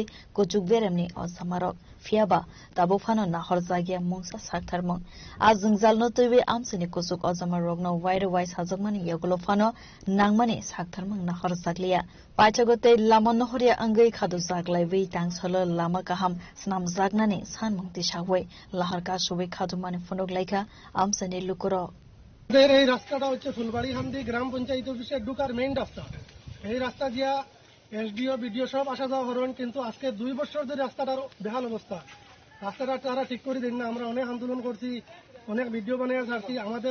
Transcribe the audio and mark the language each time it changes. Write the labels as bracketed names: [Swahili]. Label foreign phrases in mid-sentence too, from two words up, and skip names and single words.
[Bodo] गुजुक बेरेमनि असामारक फियाबा दाबो फानो नाहर जागिया मुंसा साक्थारमं आजों जालनो तैवे आमसानि कुसुक अजामा रगनो वाइर वाइस हाजकमानि यगलो फानो नांमानि साक्थारमं नाहर जागलिया पाइथगते लामा नहरिया अंगै खादु जागलायबै तांसलो लामा गाहाम स्नाम जागनानि सानमंति सावै लाहारका सुबै खादुमानि फनकलायखा आमसानि लुकुरो [Bangla] এই রাস্তাটা হচ্ছে ফুলবাড়ি হামদি গ্রাম পঞ্চায়েত অফিসের ঢুকার মেইন রাস্তা এই রাস্তা দিয়া এসডিও বিডিও সব আসা যাওয়া করবেন কিন্তু আজকে 2 বছর ধরে রাস্তাটার বেহাল অবস্থা রাস্তাটা তারা ঠিক করে দেন না আমরা অনেক আন্দোলন করছি অনেক ভিডিও বানিয়ে ছাড়ছি আমাদের